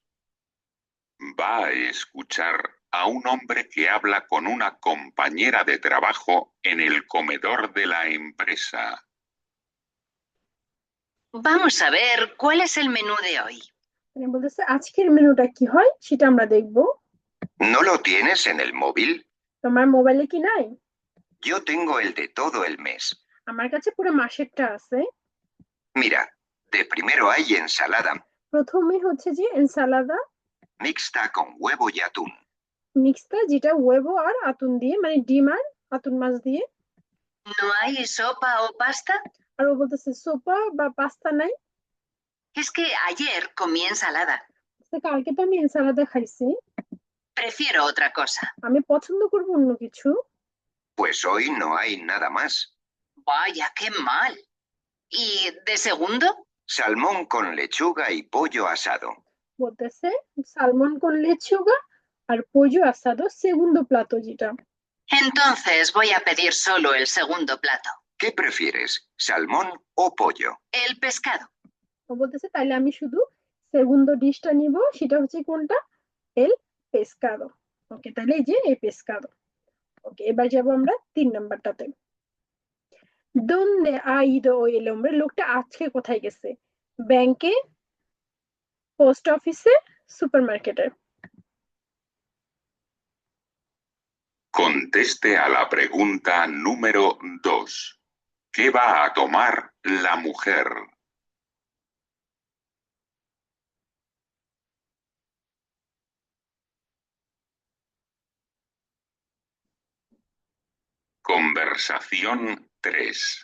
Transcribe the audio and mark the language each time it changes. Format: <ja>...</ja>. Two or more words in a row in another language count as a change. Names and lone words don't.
<es>Va a escuchar a un hombre que habla con una compañera de trabajo en el comedor de la empresa. Vamos a ver cuál es el menú de hoy.</es> <bn>মানে বলতেছে আজকের মেনুটা কি হয় সেটা আমরা দেখবো।</bn> <es>¿No lo tienes en el móvil?</es> <bn>তোমার মোবাইলে কি নাই?</bn> <es>Yo tengo el de todo el mes.</es> <bn>আমার কাছে পুরো মাসেরটা আছে।</bn> <es>Mira, De primero hay ensalada</es> <bn>প্রথমে হচ্ছে যে ensalada</bn> <es>mixta con huevo y atún.</es> <bn>মিক্সটা, যেটা huevo আর আতুন দিয়ে, মানে ডিম আর আতুন মাছ দিয়ে।</bn> <es>¿No hay sopa o pasta?</es> <bn>আর ও বলতেছে সোপা বা পাস্তা নাই।</bn> <es>Es que ayer comí ensalada.</es> <bn>তো কালকে তো আমি ensalada খাইছি,</bn> <es>Prefiero otra cosa.</es> <bn>আমি পছন্দ করবো অন্য কিছু।</bn> <es>Pues hoy no hay nada más. Vaya, qué mal. ¿Y de segundo? Salmón con lechuga y pollo asado.</es> <bn>বলতেছে</bn> <es>salmón con lechuga</es> <bn>আর</bn> <es>pollo asado, segundo plato</es> <bn>যেটা।</bn> <es>Entonces voy a pedir solo el segundo plato. ¿Qué prefieres, salmón o pollo? El pescado.</es> <bn>ও বলতেছে তাইলে আমি শুধু সেগুndo ডিশটা নিব, সেটা হচ্ছে কোনটা,</bn> <es>el pescado।</es> <bn>ওকে, তাহলে এই যে এই pescado। ওকে, এবার যাবো আমরা 3 নাম্বারটাতে।</bn> <es>¿Dónde ha ido hoy el hombre?</es> <bn>লোকটা আজকে কোথায় গেছে? ব্যাংকে, পোস্ট অফিসে, সুপারমার্কেটে।</bn> <es>Conteste a la pregunta número 2. ¿Qué va a tomar la mujer? Conversación 3.</es>